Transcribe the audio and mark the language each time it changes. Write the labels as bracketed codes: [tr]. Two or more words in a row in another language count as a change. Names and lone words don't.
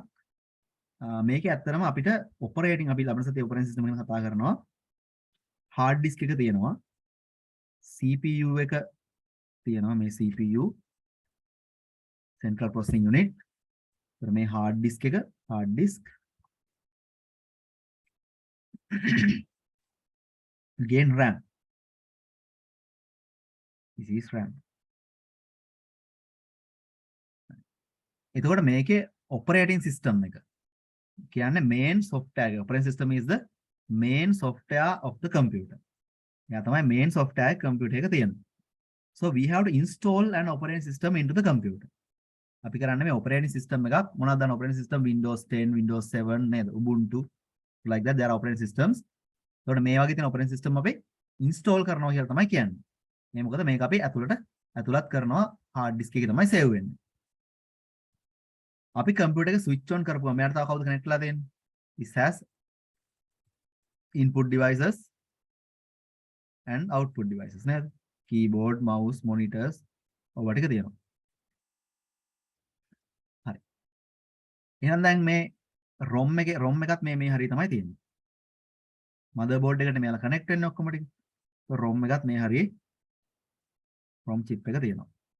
[si] මේකේ ඇත්තටම අපිට ඔපරේටින් අපි ලබන සතියේ [en] operating system [si] එක කතා කරනවා. [en] hard disk [si] එක තියෙනවා. CPU එක තියෙනවා මේ [en] CPU central processing unit. [si] ඒතර මේ [en] hard disk [si] එක [en] hard disk again RAM. This is RAM. [si] එතකොට මේකේ [en] operating system [si] එක කියන්නේ [en] main software [si] එක. [en] Operating system is the main software of the computer. [si] එයා තමයි [en] main software [si] එක computer එක තියෙනවා. [en] So we have to install an operating system into the computer. [si] අපි කරන්නේ මේ [en] operating system [si] එකක් මොනවද දාන [en] operating system Windows 10, Windows 7 [si] නේද? [en] Ubuntu like that there are operating systems. [si] එතකොට මේ වගේ තියෙන [en] operating system [si] අපි install කරනවා කියලා තමයි කියන්නේ. මේ මොකද මේක අපි ඇතුළත් කරනවා [en] hard disk [si] එකේ තමයි save වෙන්නේ. අපි කම්පියුටර් එක [en] switch on [si] කරපුවා මෙයාට තව කවුද connect වෙලා තියෙන්නේ? [en] This has input devices and output devices නේද? keyboard, mouse, monitors [si] ඔය ටික තියෙනවා. හරි. එහෙනම් දැන් මේ ROM එකත් මේ හරිය තමයි තියෙන්නේ. motherboard එකට මෙයාලා connect වෙන්නේ ඔක්කොම ටික. ROM එකත් මේ හරියේ [en] ROM chip [si] එක තියෙනවා.